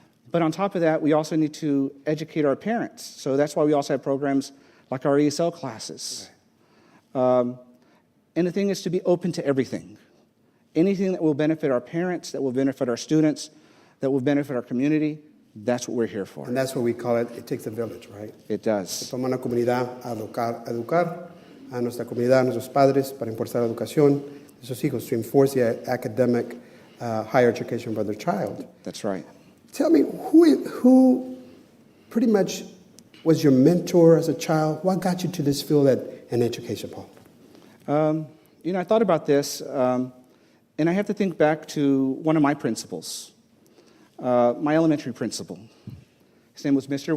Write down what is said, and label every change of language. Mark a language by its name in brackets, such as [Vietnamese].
[English] But on top of that, we also need to educate our parents. So that's why we also have programs like our ESL classes. And the thing is to be open to everything. Anything that will benefit our parents, that will benefit our students, that will benefit our community, that's what we're here for. And that's what we call it. It takes a village, right? It does. [Spanish] Toma una comunidad a educar a nuestra comunidad, a nuestros padres, para impulsar la educación de sus hijos, [English] to enforce the academic higher education for their child. That's right. Tell me, who pretty much was your mentor as a child? What got you to this field in education, Paul? I thought about this, and I have to think back to one of my principals, my elementary principal. His name was Mr.